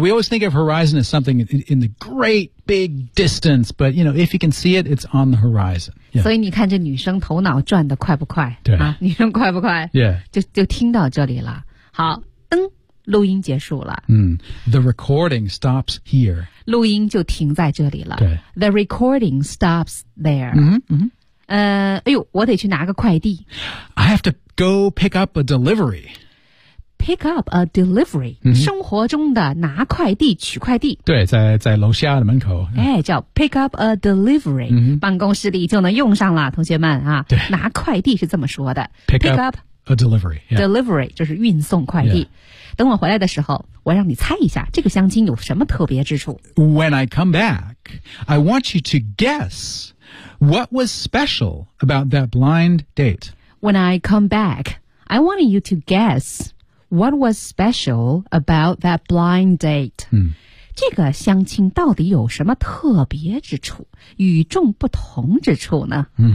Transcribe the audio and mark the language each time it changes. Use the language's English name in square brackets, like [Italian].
[English] We always think of horizon as something in the great big distance, but you know, if you can see it, it's on the horizon.、Yeah. [Chinese] 所以你看这女生头脑转得快不快对、啊、女生快不快 [English] Yeah. [Chinese] 就听到这里了。好灯录音结束了。 [English] The recording stops here. [Chinese] 录音就停在这里了。对 [English] The recording stops there. [Chinese] 哎呦我得去拿个快递。 [English] I have to go pick up a delivery. Pick up a delivery.、Mm-hmm. [Chinese] 生活中的拿快递取快递。对 在楼下的门口。哎叫 [English] pick up a delivery.、 Mm-hmm. [Chinese] 办公室里就能用上了同学们啊。对。拿快递是这么说的。 [English] Pick up a delivery.、Yeah. [Chinese] Delivery, 就是运送快递。 [English] Yeah. [Chinese] 等我回来的时候我让你猜一下这个相亲有什么特别之处。 [English] When I come back, I want you to guess... What was special about that blind date? When I come back, I want you to guess what was special about that blind date.、 [Chinese] 这个相亲到底有什么特别之处、与众不同之处呢？